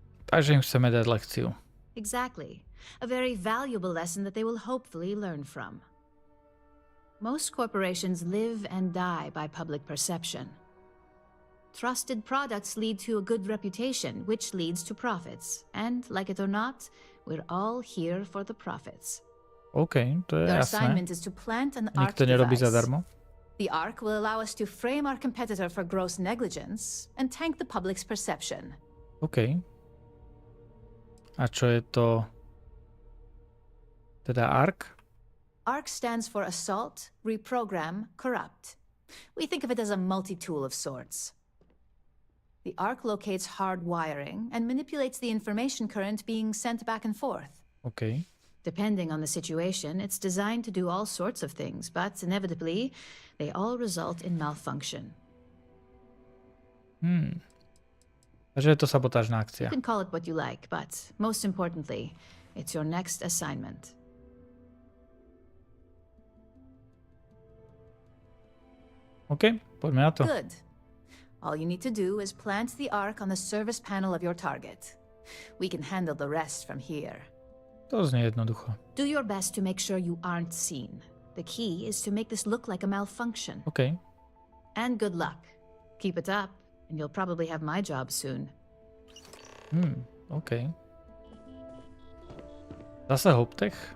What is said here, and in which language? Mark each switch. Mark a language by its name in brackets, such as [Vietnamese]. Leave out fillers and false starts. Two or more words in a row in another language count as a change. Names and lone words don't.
[Slovak] Takže im chceme dať lekciu. [English] Exactly. A very valuable lesson that they will hopefully learn from. Most corporations live and die by public perception. Trusted products lead to a good reputation, which leads to profits. And, like it or not, we're all here for the profits. [Slovak] OK, to je [English] Your [Slovak] jasné. [English] assignment is to plant an arc [Slovak] Nikto nerobí [English] device. [Slovak] zadarmo. [English] The arc will allow us to frame our competitor for gross negligence and tank the public's perception. [Slovak] OK. A čo je to? Teda ARC? [English] ARC stands for Assault, Reprogram, Corrupt. We think of it as a multi-tool of sorts. The ARC locates hard wiring and manipulates the information current being sent back and forth. OK. Depending on the situation, it's designed to do all sorts of things, but inevitably, they all result in malfunction. [Slovak] Takže je to sabotážna akcia. [English] You can call it what you like, but most importantly, it's your next assignment. [Slovak] OK, poďme na to. [English] Good. All you need to do is plant the arc on the service panel of your target. We can handle the rest from here. [Slovak] To znie jednoducho. [English] Do your best to make sure you aren't seen. The key is to make this look like a malfunction. OK. And good luck. Keep it up, and you'll probably have my job soon. [Slovak] OK. Zase Hoptech?